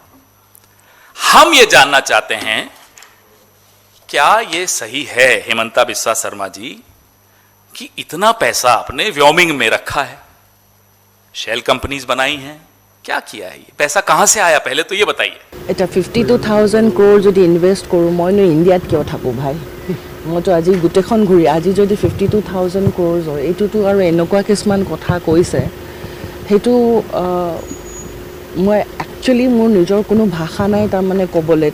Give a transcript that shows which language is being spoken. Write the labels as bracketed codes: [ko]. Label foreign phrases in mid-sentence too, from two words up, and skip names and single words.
[hi] हम ये जानना चाहते हैं, क्या ये सही है हेमंता बिस्वा शर्मा जी कि इतना पैसा आपने व्योमिंग में रखा है, [en] shell companies [hi] बनाई हैं, क्या किया है? ये पैसा कहां से आया, पहले तो ये बताइए। [as] এটা 52,000 crore যদি ইনভেষ্ট কৰোঁ, মইনো ইণ্ডিয়াত কিয় থাকোঁ ভাই? মইতো আজি গোটেইখন ঘূৰি, আজি যদি 52,000 crore হয়, এইটোতো আৰু এনেকুৱা কিছুমান কথা কৈছে, সেইটো মই একচুৱেলি মোৰ নিজৰ কোনো ভাষা নাই তাৰমানে ক'বলৈ।